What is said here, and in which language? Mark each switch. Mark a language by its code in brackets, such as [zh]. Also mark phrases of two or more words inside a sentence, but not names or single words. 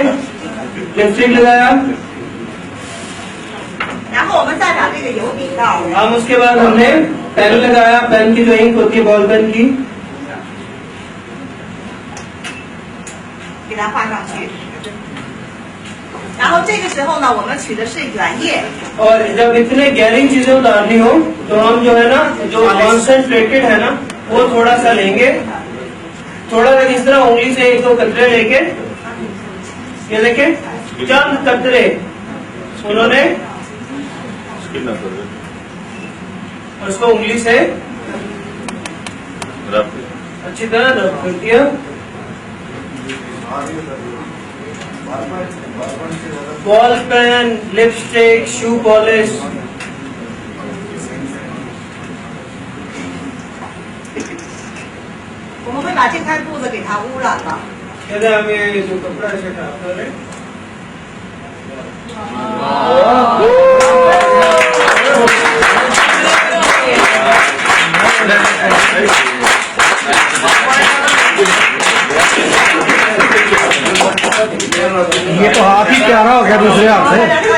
[hi] लिपस्टिक लगाया। [zh] 然后我们再把这个油笔倒入， [hi] हम उसके बाद हमने पेन लगाया। पेन की जो इंक होती है [en] ball pen [hi] की, [zh] 给它画上去。然后这个时候呢，我们取的是原液， [hi] और जब इतने गहरी चीजें उतारनी हो तो हम जो है ना, जो कॉन्सेंट्रेटेड है ना, वो थोड़ा सा लेंगे। थोड़ा सा इस तरह उंगली से एक दो कतरे लेके, ये देखें चंद कतरे उन्होंने उसको उंगली से अच्छी तरह रब कर दिया। [en] ball pen, lipstick, shoe polish, [zh] 我们会把这块布子给它污染了。 [hi] कहते हैं हम ये जो कपड़ा ऐसे डालते हैं। ये तो हाथ ही प्यारा हो गया दूसरे हाथ से।